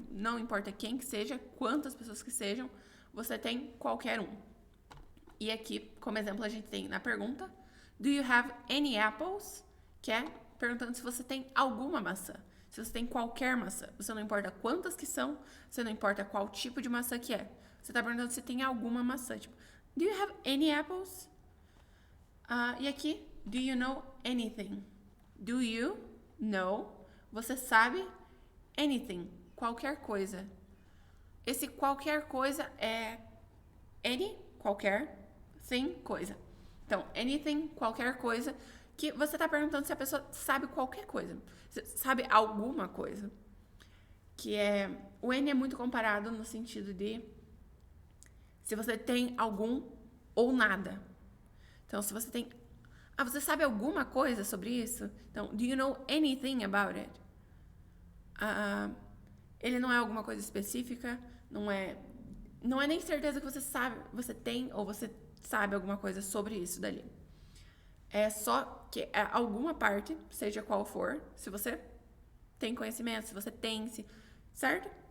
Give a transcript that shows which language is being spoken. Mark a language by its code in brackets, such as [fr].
[pt] Não importa quem que seja, quantas pessoas que sejam, você tem qualquer um. E aqui, como exemplo, a gente tem na pergunta [en] Do you have any apples? [pt] Que é perguntando se você tem alguma maçã. Se você tem qualquer maçã. Você não importa quantas que são, você não importa qual tipo de maçã que é. Você está perguntando se tem alguma maçã. [en] Tipo, do you have any apples? [pt] E aqui, [en] do you know anything? Do you know? [pt] Você sabe anything? Qualquer coisa. Esse qualquer coisa é any, qualquer, thing, coisa. Então, anything, qualquer coisa, que você está perguntando se a pessoa sabe qualquer coisa. Sabe alguma coisa. Que é... O N é muito comparado no sentido de se você tem algum ou nada. Então, se você tem... você sabe alguma coisa sobre isso? [en] Então, do you know anything about it? [pt] Ele não é alguma coisa específica, não é nem certeza que você sabe, você tem ou você sabe alguma coisa sobre isso dali. É só que é alguma parte, seja qual for, se você tem conhecimento, se você tem, certo?